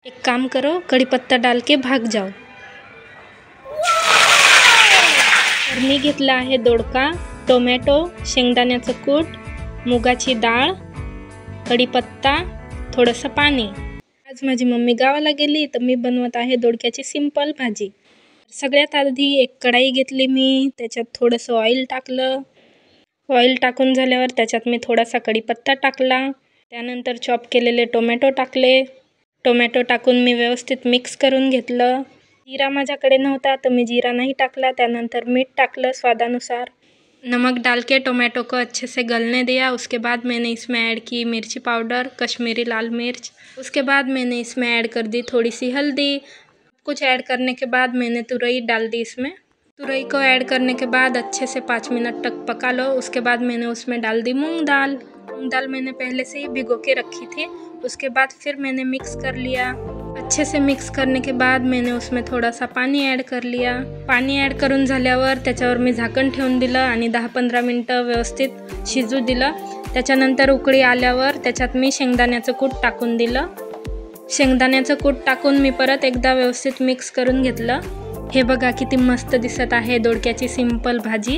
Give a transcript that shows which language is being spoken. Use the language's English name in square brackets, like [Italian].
[Hindi] एक काम करो, कड़ी पत्ता डाल के भाग जाओ। [Marathi] तर मी घेतला आहे दोडका, टोमॅटो, शेंगदाण्याचं कूट, मुगाची डाळ, कढीपत्ता, थोडंसं पाणी। आज माझी मम्मी गावाला गेली तर मी बनवत आहे दोडक्याची सिंपल भाजी। सगळ्यात आधी एक कढाई घेतली मी, त्याच्यात थोडंसं ऑइल टाकलं। ऑइल टाकून झाल्यावर त्याच्यात मी थोडासा कढीपत्ता टाकला, त्यानंतर चॉप केलेले टोमॅटो टाकले। टोमॅटो टाकून मी व्यवस्थित मिक्स करून घेतलं। जीरा माझ्याकडे नव्हता तर मी जीरा नहीं टाकला। त्यानंतर मीठ टाकलं स्वादानुसार। [Hindi] नमक डाल के टोमेटो को अच्छे से गलने दिया। उसके बाद मैंने इसमें ऐड की मिर्ची पाउडर, कश्मीरी लाल मिर्च। उसके बाद मैंने इसमें ऐड कर दी थोड़ी सी हल्दी। कुछ ऐड करने के बाद मैंने तुरई डाल दी इसमें। तुरई को ऐड करने के बाद अच्छे से 5 मिनट तक पका लो। उसके बाद मैंने उसमें डाल दी मूंग दाल। मूंग दाल मैंने पहले से ही भिगो के रखी थी। उसके बाद फिर मैंने मिक्स कर लिया। अच्छे से मिक्स करने के बाद मैंने उसमें [Marathi] थोडासा पाणी [Hindi] ऐड कर लिया। [Marathi] पाणी ऐड करून झाल्यावर त्याच्यावर मी झाकण ठेवून दिलं आणि 10-15 मिनिटं व्यवस्थित शिजू दिलं। त्याच्यानंतर उकळी आल्यावर त्याच्यात मी शेंगदाण्याचं कूट टाकून दिलं। शेंगदाण्याचं कूट टाकून मी परत एकदा व्यवस्थित मिक्स करून घेतलं। हे बघा किती मस्त दिसत आहे दोडक्याची सिंपल भाजी।